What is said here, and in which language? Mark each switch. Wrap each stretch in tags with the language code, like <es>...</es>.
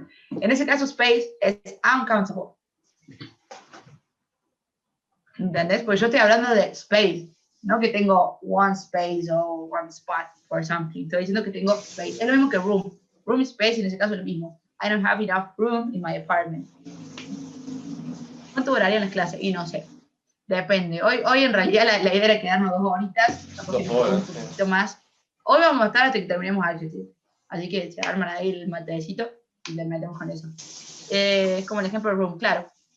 <es>En ese caso, space es uncountable. ¿Entendés? Pues yo estoy hablando de space, no que tengo</es> <en>one space</en> <es>o</es> <en>one spot for something.</en> <es>Estoy diciendo que tengo space. Es lo mismo que room. Room y space, en ese caso es lo mismo.</es> <en>I don't have enough room in my apartment.</en> <es>¿Cuánto durarían las clases? Y no sé. Depende. Hoy en realidad la idea era quedarnos 2 horitas. 2 horas, un poquito más. Hoy vamos a estar hasta que terminemos álgebra. Así que se arman ahí el matecito y le metemos con eso. Es como el ejemplo de room, claro.</es>